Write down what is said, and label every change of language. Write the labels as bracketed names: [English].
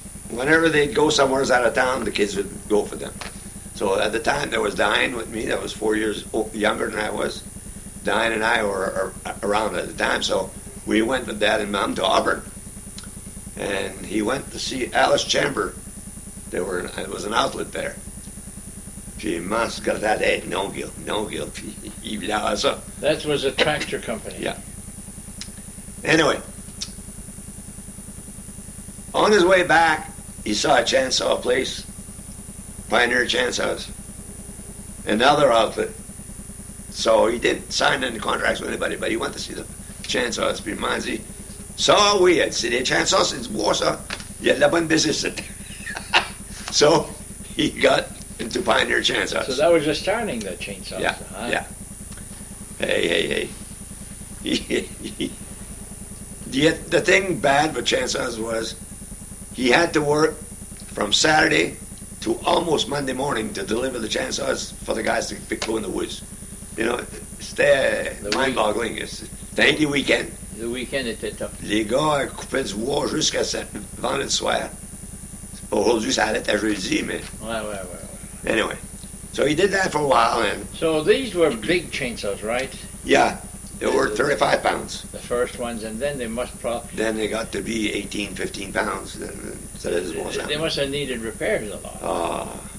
[English] Whenever they'd go somewhere out of town, the kids would go for them. So at the time, there was Diane with me. That was 4 years younger than I was. Diane and I were around at the time, so we went with Dad and Mom to Auburn. And he went to see Alice Chamber. It was an outlet there. [French] Puis maman se gardait la tête, non, Gil, puis il voulait avoir ça. [English] That was a tractor company. Yeah. Anyway, on his way back, he saw a chainsaw place, Pioneer Chainsaws, another outlet. So he didn't sign any contracts with anybody, but he went to see the chainsaws. [French] Puis maman dit, ça, oui, elle dit, les chainsaws, c'est du bois, ça. Il y a de la bonne business. [English] So he got into Pioneer Chainsaws. So that was just starting the chainsaw. Yeah, huh? yeah. Hey. The thing bad with chainsaws was he had to work from Saturday to almost Monday morning to deliver the chainsaws for the guys to go in the woods. You know, [French] c'était [English] mind-boggling. [French] C'était un week-end. [English] The weekend [French] était [English] top. [French] Les gars coupaient du bois jusqu'à vendredi soir. Aujourd'hui, ça allait à jeudi, mais... Ouais. [English] Anyway, so he did that for a while, and... So these were big chainsaws, right? Yeah, they were 35 pounds. The first ones, and then they must probably... Then they got to be 18, 15 pounds. So They must have needed repairs a lot.